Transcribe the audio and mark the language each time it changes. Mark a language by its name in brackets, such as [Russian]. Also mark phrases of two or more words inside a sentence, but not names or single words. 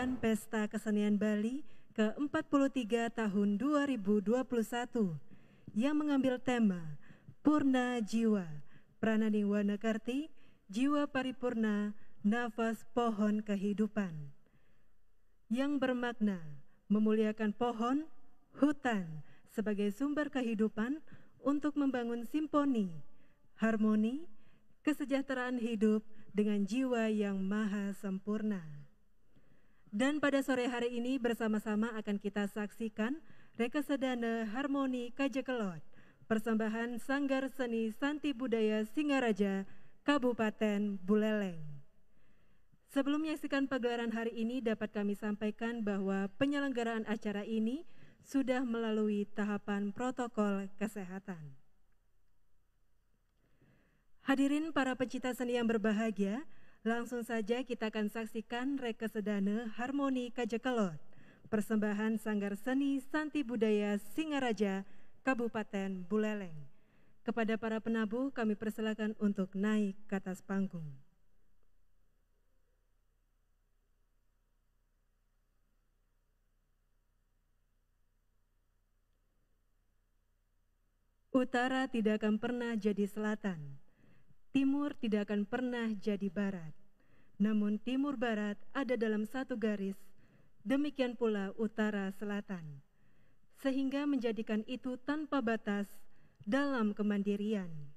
[Indonesian] Pesta Kesenian Bali ke-43 tahun 2021 yang mengambil tema Purna Jiwa, Pranani Wanakarti, Jiwa Paripurna, Nafas Pohon Kehidupan, yang bermakna memuliakan pohon, hutan sebagai sumber kehidupan untuk membangun simponi, harmoni, kesejahteraan hidup dengan jiwa yang maha sempurna. Dan pada sore hari ini bersama-sama akan kita saksikan Rekesedana Harmoni Kajekelot, persembahan Sanggar Seni Santi Budaya Singaraja, Kabupaten Buleleng. Sebelum menyaksikan pagelaran hari ini, dapat kami sampaikan bahwa penyelenggaraan acara ini sudah melalui tahapan protokol kesehatan. Hadirin para pecinta seni yang berbahagia, langsung saja kita akan saksikan Rekesedana Harmoni Kajekelot, persembahan Sanggar Seni Santi Budaya Singaraja, Kabupaten Buleleng. Kepada para penabuh kami persilakan untuk naik ke atas panggung. Utara tidak akan pernah jadi selatan, timur tidak akan pernah jadi barat, namun timur barat ada dalam satu garis, demikian pula utara selatan, sehingga menjadikan itu tanpa batas dalam kemandirian.